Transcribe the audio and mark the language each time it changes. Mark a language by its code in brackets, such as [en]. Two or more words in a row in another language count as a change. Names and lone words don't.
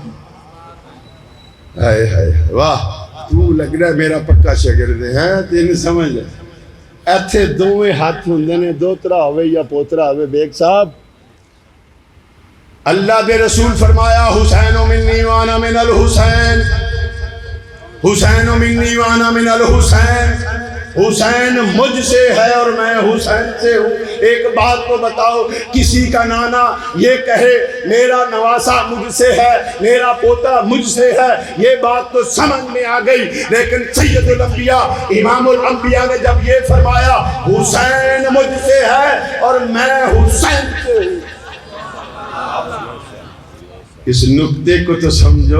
[ur] ہائے ہائے واہ، تو لگ رہا ہے میرا پکا شاگرد ہے، تین سمجھ لے۔ [pa] ایتھے دوویں ہاتھ ہوندے نے، دوترا ہوئے یا پوترا ہوئے۔ بیگ صاحب، اللہ دے رسول فرمایا [ar] حسین منی وانا من الحسین، حسین منی وانا من الحسین، [ur] حسین مجھ سے ہے اور میں حسین سے ہوں۔ ایک بات کو بتاؤ، کسی کا نانا یہ کہے میرا نواسا مجھ سے ہے، میرا پوتا مجھ سے ہے، یہ بات تو سمجھ میں آ گئی، لیکن سید الانبیاء امام الانبیاء نے جب یہ فرمایا حسین مجھ سے ہے اور میں حسین سے ہوں، اس نکتے کو تو سمجھو۔